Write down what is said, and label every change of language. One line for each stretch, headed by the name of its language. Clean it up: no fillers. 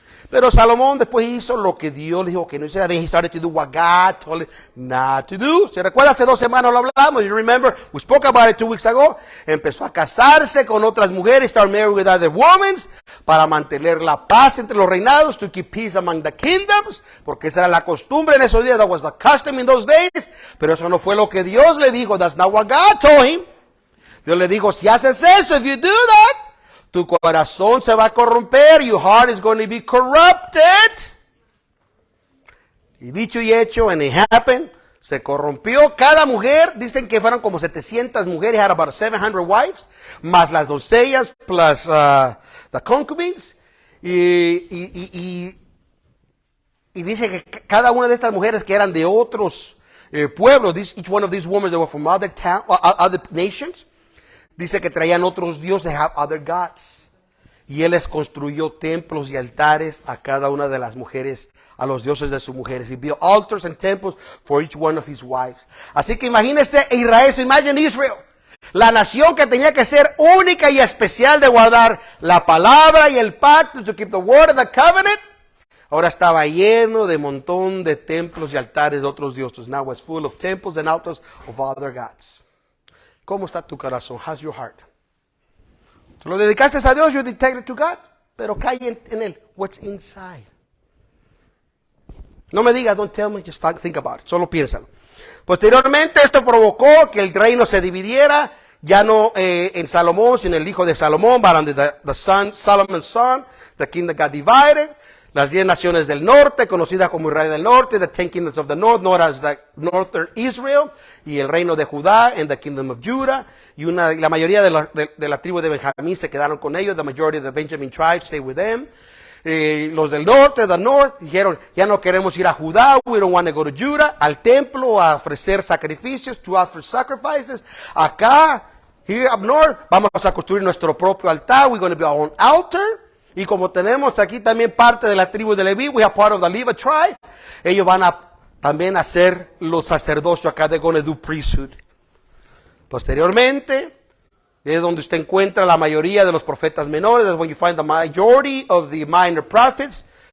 Spanish: Pero Salomón después hizo lo que Dios le dijo que no hiciera.
English: Then he started to do what God told him not to do.
Spanish: ¿Se recuerda? Hace 2 semanas lo hablamos.
English: You remember? We spoke about it 2 weeks ago.
Spanish: Empezó a casarse con otras mujeres,
English: start marrying with other women,
Spanish: para mantener la paz entre los reinados,
English: to keep peace among the kingdoms,
Spanish: porque esa era la costumbre en esos días.
English: That was the custom in those days.
Spanish: Pero eso no fue lo que Dios le dijo.
English: That's not what God told him.
Spanish: Dios le dijo, si haces eso,
English: if you do that,
Spanish: tu corazón se va a corromper.
English: Your heart is going to be corrupted.
Spanish: Y dicho y hecho,
English: and it happened,
Spanish: se corrompió. Cada mujer, dicen que fueron como 700 mujeres,
English: had about 700 wives,
Spanish: más las doncellas,
English: plus the concubines.
Spanish: Y dice que cada una de estas mujeres que eran de otros pueblos,
English: each one of these women that were from other nations,
Spanish: dice que traían otros dioses,
English: they have other gods.
Spanish: Y él les construyó templos y altares a cada una de las mujeres, a los dioses de sus mujeres.
English: He built altars and temples for each one of his wives.
Spanish: Así que imagínese Israel,
English: so imagine Israel,
Spanish: la nación que tenía que ser única y especial de guardar la palabra y el pacto,
English: to keep the word and the covenant.
Spanish: Ahora estaba lleno de montón de templos y altares de otros dioses.
English: Now it's full of temples and altars of other gods.
Spanish: ¿Cómo está tu corazón?
English: How's your heart?
Spanish: ¿Te lo dedicaste a Dios?
English: You dedicated to God.
Spanish: Pero cae en él.
English: What's inside?
Spanish: No me digas,
English: don't tell me, just think about it.
Spanish: Solo piénsalo. Posteriormente, esto provocó que el reino se dividiera. Ya no en Salomón, sino en el hijo de Salomón,
English: but under the son, Solomon's son, the kingdom got divided.
Spanish: Las 10 naciones del norte, conocidas como Israel del norte,
English: the 10 kingdoms of the north, known as the northern Israel,
Spanish: y el reino de Judá,
English: and the kingdom of Judah,
Spanish: y la mayoría de la tribu de Benjamín se quedaron con ellos,
English: the majority of the Benjamin tribes stayed with them.
Spanish: Los del norte,
English: the north,
Spanish: dijeron, ya no queremos ir a Judá,
English: we don't want to go to Judah,
Spanish: al templo a ofrecer sacrificios,
English: to offer sacrifices.
Spanish: Acá,
English: here up north,
Spanish: vamos a construir nuestro propio altar,
English: we're going to be our own altar.
Spanish: Y como tenemos aquí también parte de la tribu de Leví,
English: we are part of the Levi tribe,
Spanish: ellos van a también a ser los sacerdocios acá,
English: they're going to do priesthood.
Spanish: Posteriormente, es donde usted encuentra la mayoría de los profetas menores.
English: That's when you find the majority of the minor prophets.